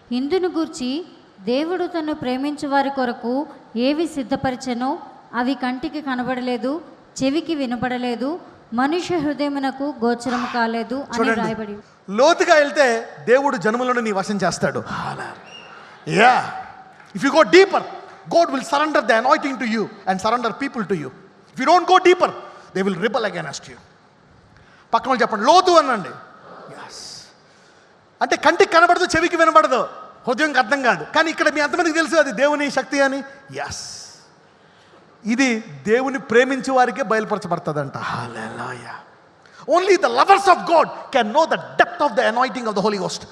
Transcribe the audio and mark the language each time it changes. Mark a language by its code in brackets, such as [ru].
[te] ఇందును గూర్చి దేవుడు తను ప్రేమించు వారి కొరకు ఏవి సిద్ధపరిచెనో అవి కంటికి కనబడలేదు, చెవికి వినబడలేదు, మనుష్య హృదయమునకు గోచరం కాలేదు అని రాయబడి. లోతుగా వెళ్తే దేవుడు జనములను నీ వశం చేస్తాడు. [en] Yeah, if you go deeper, God will surrender the anointing to you and surrender people to you. If you don't go deeper, they will rebel against you. [te] పక్కన వాళ్ళు చెప్పండి, లోతు అనండి. yes, అంటే కంటికి కనబడదు, చెవికి వినబడదు, హృదయంకి అర్థం కాదు. కానీ ఇక్కడ మీ అంతమందికి తెలుసు అది దేవుని శక్తి అని. ఎస్, ఇది దేవుని ప్రేమించే వారికే బయలుపరచబడుతుందంట. హల్లెలూయా. [en] Only the lovers of God can know the depth of the anointing of the Holy Ghost.